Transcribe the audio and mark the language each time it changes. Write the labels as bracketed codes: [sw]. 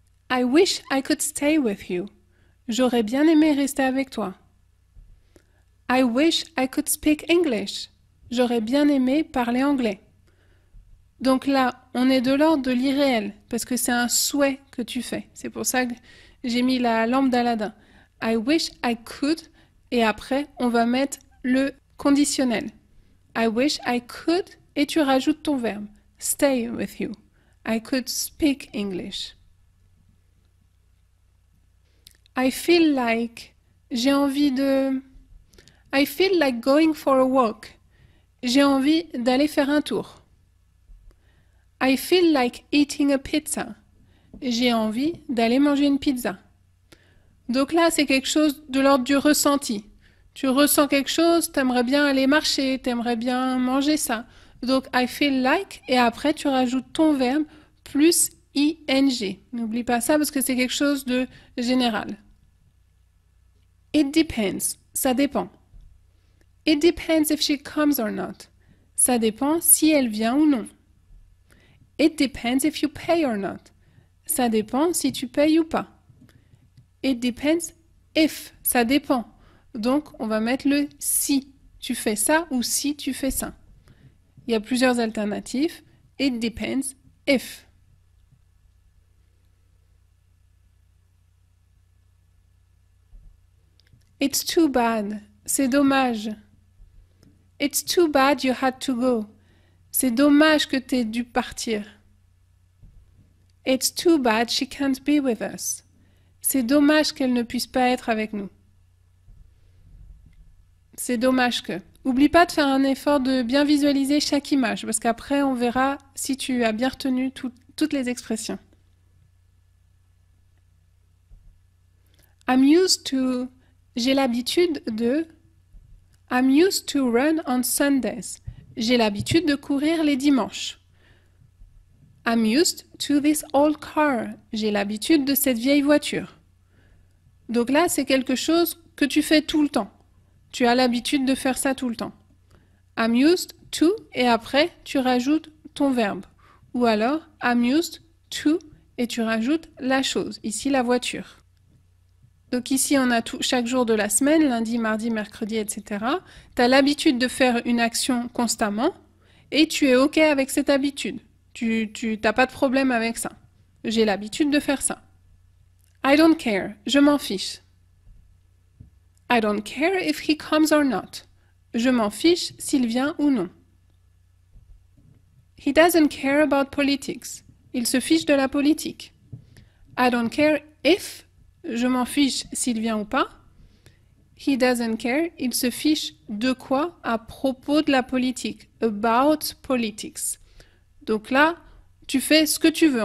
[en] I wish I could stay with you. [fr] J'aurais bien aimé rester avec toi. [en] I wish I could speak English. [fr] J'aurais bien aimé parler anglais. Donc là, on est de l'ordre de l'irréel, parce que c'est un souhait que tu fais. C'est pour ça que j'ai mis la lampe d'Aladin. [en] I wish I could, [fr] et après, on va mettre le conditionnel. [en] I wish I could, [fr] et tu rajoutes ton verbe. [en] Stay with you. I could speak English. I feel like. [fr] J'ai envie de. [en] I feel like going for a walk. [fr] J'ai envie d'aller faire un tour. [en] I feel like eating a pizza. [fr] J'ai envie d'aller manger une pizza. Donc là, c'est quelque chose de l'ordre du ressenti. Tu ressens quelque chose, t'aimerais bien aller marcher, t'aimerais bien manger ça. Donc, [en] I feel like, [fr] et après, tu rajoutes ton verbe plus ing. N'oublie pas ça parce que c'est quelque chose de général. [en] It depends. [fr] Ça dépend. [en] It depends if she comes or not. [fr] Ça dépend si elle vient ou non. [en] It depends if you pay or not. [fr] Ça dépend si tu payes ou pas. [en] It depends if. [fr] Ça dépend. Donc, on va mettre le si tu fais ça ou si tu fais ça. Il y a plusieurs alternatives. [en] It depends if. It's too bad. [fr] C'est dommage. [en] It's too bad you had to go. [fr] C'est dommage que t'aies dû partir. [en] It's too bad she can't be with us. [fr] C'est dommage qu'elle ne puisse pas être avec nous. C'est dommage que. Oublie pas de faire un effort de bien visualiser chaque image, parce qu'après, on verra si tu as bien retenu toutes les expressions. [en] I'm used to. [fr] J'ai l'habitude de. [en] I'm used to run on Sundays. [fr] J'ai l'habitude de courir les dimanches. [en] I'm used to this old car. [fr] J'ai l'habitude de cette vieille voiture. Donc là, c'est quelque chose que tu fais tout le temps. Tu as l'habitude de faire ça tout le temps. [en] I'm used to, [fr] et après, tu rajoutes ton verbe. Ou alors, [en] I'm used to, [fr] et tu rajoutes la chose, ici la voiture. Donc ici, on a chaque jour de la semaine, lundi, mardi, mercredi, etc. Tu as l'habitude de faire une action constamment et tu es OK avec cette habitude. Tu n'as pas de problème avec ça. J'ai l'habitude de faire ça. [en] I don't care. [fr] Je m'en fiche. [en] I don't care if he comes or not. [fr] Je m'en fiche s'il vient ou non. [en] He doesn't care about politics. [fr] Il se fiche de la politique. [en] I don't care if. [fr] Je m'en fiche s'il vient ou pas. [en] He doesn't care. [fr] Il se fiche de quoi à propos de la politique. [en] About politics. [fr] Donc là, tu fais ce que tu veux.